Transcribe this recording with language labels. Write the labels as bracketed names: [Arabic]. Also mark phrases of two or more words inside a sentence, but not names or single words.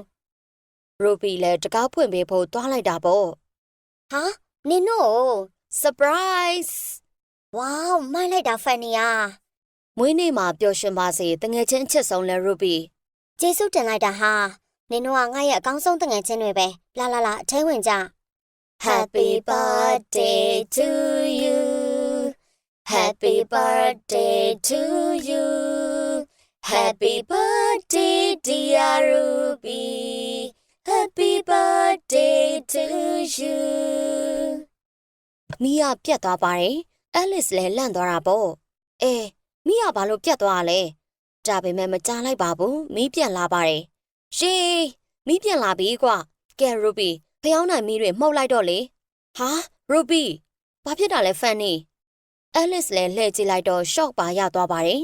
[Burmese] ရူဘီလည်းတကားဖွင့်ပေးဖို့တွားလိုက်တာပေါ့ ဟာနင်တို့ surprise ဝေါမိုက်လိုက်တာဖန်နီ မွေးနေ့မှာပျော်ရွှင်ပါစေတငယ်ချင်းအချစ်ဆုံးလဲရူဘီ ကျေးဇူးတင်လိုက်တာဟာနင်တို့ကငါ့ရဲ့အကောင်းဆုံးတငယ်ချင်းတွေပဲလာအထဲဝင်ကြ [English] Happy birthday to you Happy birthday to you Happy birthday dear Ruby Happy birthday to you [Burmese] မီယာပြ တ်သွားပါတယ်အဲလစ်လည်းလန့်သွားတာပေါ့မီယာဘာလို့ပြတ်သွားလဲဒါပေမဲ့မကြားလိုက်ပါဘူးမီးပြန်လာပါတယ်ရှေးမီးပြန်လာပြီကွာကဲရူဘီဖျောင်းနိုင်မီးတွေမှုတ်လိုက်တော့လေဟာရူဘီဘာဖြစ်တာလဲဖန်နီအဲလစ်လည်းလှည့်ကြည့်လိုက်တော့ရှော့ပါရသွားပါတယ်